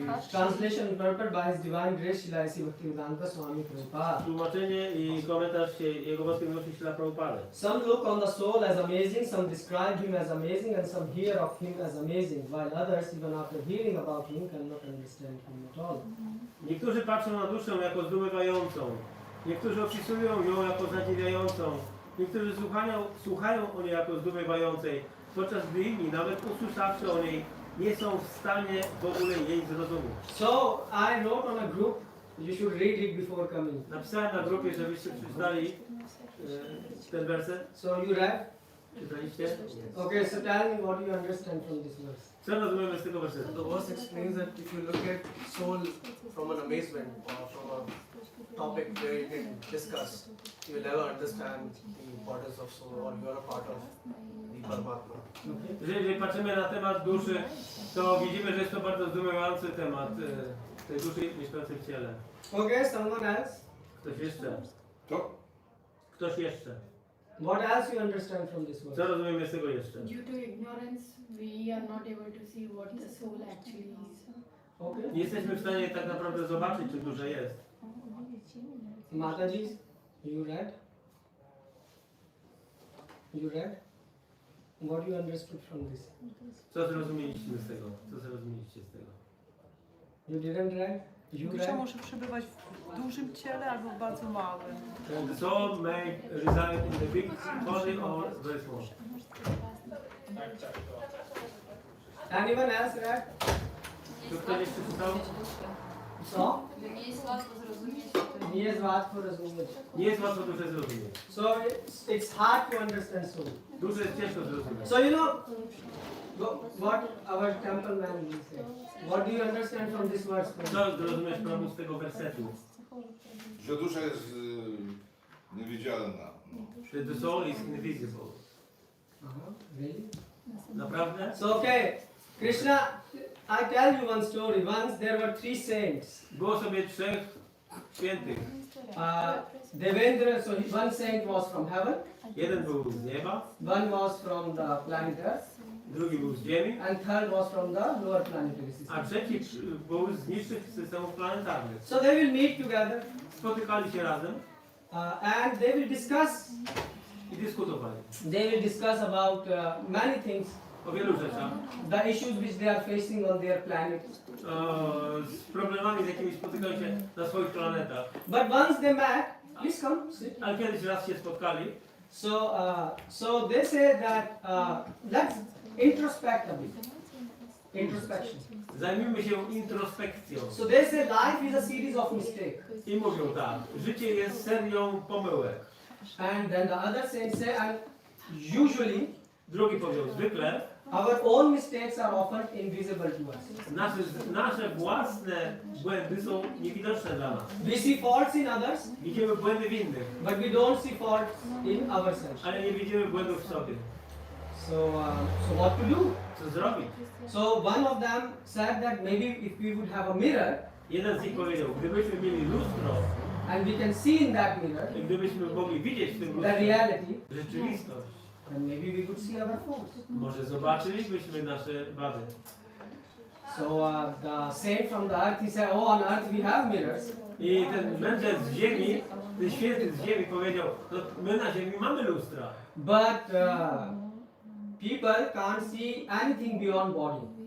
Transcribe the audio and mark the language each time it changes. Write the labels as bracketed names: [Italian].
[English] Translation interpreted by His Divine Grace Srila A.C. Bhaktivedanta Swami Prabhupada. [Polish] Tłumaczenie i komentarz Jego Boskiej Miłości Śla Prabhupada. [English] Some look on the soul as amazing, some describe him as amazing, and some hear of him as amazing, while others, even after hearing about him, cannot understand him at all. [Polish] Niektórzy patrzą na duszę jako zdumiewającą, Niektórzy opisują ją jako zadziwiającą, niektórzy słuchają o niej jako zdumiewającej, podczas gdy inni, nawet usłyszawszy o niej, nie są w stanie w ogóle jej zrozumieć. [English] So I wrote on a group, you should read it before coming. [Polish] Napisałem na grupie, żebyście przeczytali ten werset. [English] So you read? [Polish] Czytaliście? [English] Okay, so tell me what you understand from this verse. [Polish] Co rozumiemy z tego wersetu? [English] The verse explains that if you look at soul from an amazement or from a topic where you can discuss, you will never understand the importance of soul, or you are a part of the Paramatma. [Polish] Jeżeli patrzymy na temat duszy, to widzimy, że jest to bardzo zdumiewający temat tej duszy mieszkającej w ciele. [English] Okay, someone else? [Polish] Ktoś jeszcze? To? Ktoś jeszcze? [English] What else you understand from this [Polish] Co [English] verse? [Polish] rozumiemy z tego jeszcze? [English] Due to ignorance, we are not able to see what the soul actually is. Okay. [Polish] Nie jesteśmy w stanie tak naprawdę zobaczyć, czy duże jest. [English] Mataji, you read? You read? What you understood from this? [Polish] Co zrozumieliście z tego? Co zrozumieliście z tego? [English] You didn't read? You [Polish] Dusza [English] read? [Polish] może przebywać w dużym ciele albo w bardzo małym. [English] The soul may reside in the big body or very small. Anyone else read? [Polish] Czy ktoś jeszcze czytał? [English] So? [Polish] Nie jest łatwo zrozumieć. Nie jest łatwo rozumieć. Nie jest łatwo duszę zrozumieć. [English] So it's hard to understand soul. [Polish] Duszę jest ciężko zrozumieć. [English] So you know what our temple man will say. What do you understand from this verse? [Polish] Co zrozumiesz, Prabhu, z tego wersetu? Że dusza jest niewidzialna. [English] Że the soul is invisible. Really? [Polish] Naprawdę? [English] So okay, Krishna, I tell you one story. Once there were three saints. [Polish] Było sobie trzech świętych. [English] Devendra, so one saint was from heaven, [Polish] Jeden był z nieba, [English] one was from the planet Earth, [Polish] drugi był z ziemi, [English] and third was from the lower planetary [Polish] a [English] system. [Polish] trzeci był z niższych systemów planetarnych. [English] So they will meet together [Polish] Spotykali się razem [English] and they will discuss. [Polish] i dyskutowali [English] They will discuss about many things, [Polish] o wielu rzeczach. [English] the issues which they are facing on their planet. [Polish] Z problemami, z jakimi spotykają się na swoich planetach. [English] But once they met, please come. Sit. [Polish] Ale kiedyś raz się spotkali, [English] So they say that let's introspect a bit. Introspection. [Polish] zajmijmy się introspekcją. [English] So they say life is a series of mistakes. [Polish] I mówią tak, życie jest serią pomyłek. [English] And then the other saints say, and usually [Polish] Drugi powiedział, zwykle [English] our own mistakes are often invisible to us. [Polish] nasze własne błędy są niewidoczne dla nas. [English] We see faults in others, [Polish] Widzimy błędy w innych, [English] but we don't see faults in ourselves. [Polish] ale nie widzimy błędów w sobie. [English] So what to do? [Polish] Co zrobić? [English] So one of them said that maybe if we would have a mirror [Polish] Jeden z nich powiedział, gdybyśmy mieli lustro [English] and we can see in that mirror [Polish] i gdybyśmy mogli widzieć w tym [English] the [Polish] lustrze [English] reality, [Polish] rzeczywistość, [English] then maybe we could see our faults. [Polish] może zobaczylibyśmy nasze wady. [English] So the saint from the earth, he said, oh, on earth we have mirrors, [Polish] I ten mędrzec z ziemi, ten święty z ziemi powiedział, no my na ziemi mamy lustra, [English] but people can't see anything beyond body.